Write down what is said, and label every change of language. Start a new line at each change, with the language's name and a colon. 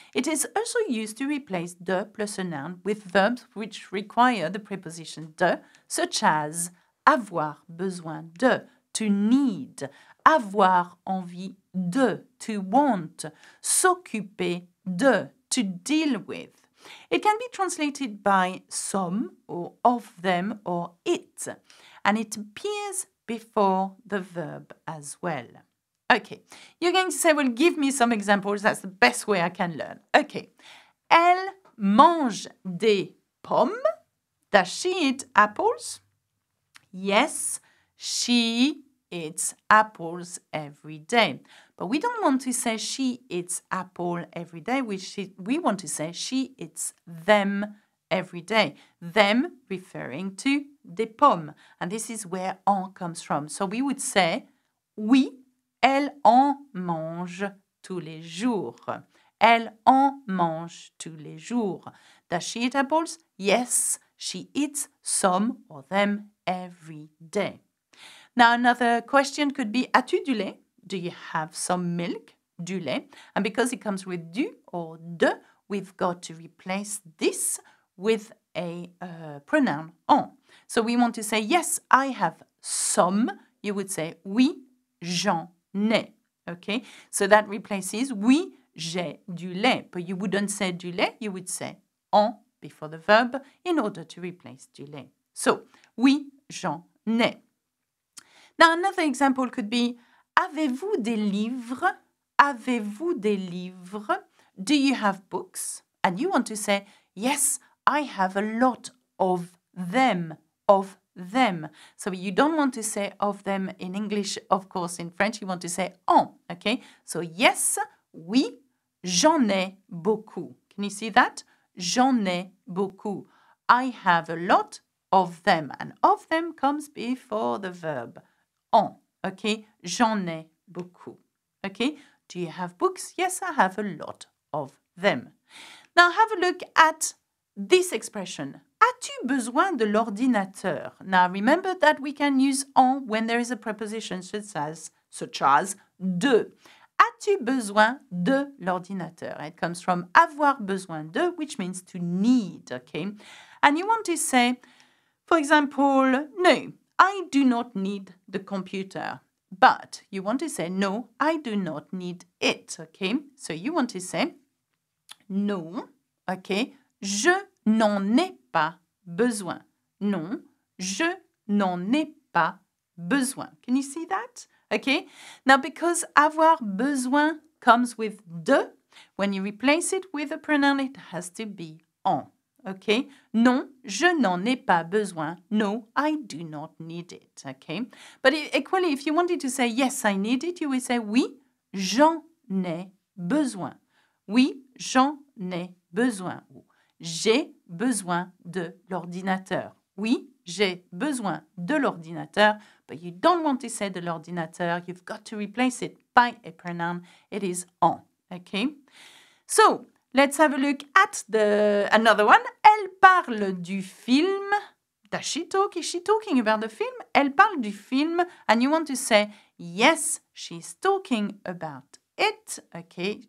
English: It is also used to replace de plus a noun with verbs which require the preposition de, such as
French: avoir besoin de,
English: to need,
French: avoir envie de,
English: to want,
French: s'occuper de,
English: to deal with. It can be translated by some or of them or it, and it appears before the verb as well. Okay, you're going to say, well, give me some examples. That's the best way I can learn.
French: Okay, elle mange des pommes.
English: Does she eat apples? Yes, she eats apples every day. But we don't want to say she eats apple every day. We want to say she eats them every day. Them referring to
French: des pommes.
English: And this is where en comes from. So we would say,
French: oui, elle en mange tous les jours. elle en mange tous les jours.
English: Does she eat apples? Yes, she eats some or them every day. Now, another question could be,
French: as-tu du lait?
English: Do you have some milk?
French: Du lait.
English: And because it comes with du or de, we've got to replace this with a pronoun en. So we want to say, yes, I have some. You would say,
French: oui, j'en ai.
English: Okay? So that replaces,
French: oui, j'ai du lait.
English: But you wouldn't say
French: du lait,
English: you would say en before the verb in order to replace du lait. So,
French: oui, j'en ai.
English: Now, another example could be,
French: avez-vous des livres?
English: Avez-vous des livres? Do you have books? And you want to say, yes, I have a lot of them, of them. So you don't want to say of them in English, of course, in French, you want to say en, okay? So yes,
French: oui, j'en ai beaucoup.
English: Can you see that?
French: J'en ai beaucoup.
English: I have a lot of them. And of them comes before the verb. En, okay?
French: J'en ai beaucoup.
English: Okay? Do you have books? Yes, I have a lot of them. Now have a look at this expression.
French: As-tu besoin de l'ordinateur?
English: Now remember that we can use en when there is a preposition such as de.
French: As-tu besoin de l'ordinateur?
English: It comes from
French: avoir besoin de,
English: which means to need, okay? And you want to say, for example, no, I do not need the computer. But you want to say, no, I do not need it, okay? So you want to say, non, okay,
French: je n'en ai pas besoin. Non, je n'en ai pas besoin.
English: Can you see that? Okay? Now, because
French: avoir besoin
English: comes with de, when you replace it with a pronoun, it has to be en. Okay?
French: Non, je n'en ai pas besoin.
English: No, I do not need it. Okay? But equally, if you wanted to say, yes, I need it, you would say,
French: oui, j'en ai besoin. Oui, j'en ai besoin. J'ai besoin de l'ordinateur. Oui, j'ai besoin de l'ordinateur.
English: But you don't want to say
French: de l'ordinateur.
English: You've got to replace it by a pronoun. It is en. Okay? So, let's have a look at another one.
French: Elle parle du film.
English: Does she talk? Is she talking about the film?
French: Elle parle du film.
English: And you want to say, yes, she's talking about it. Okay?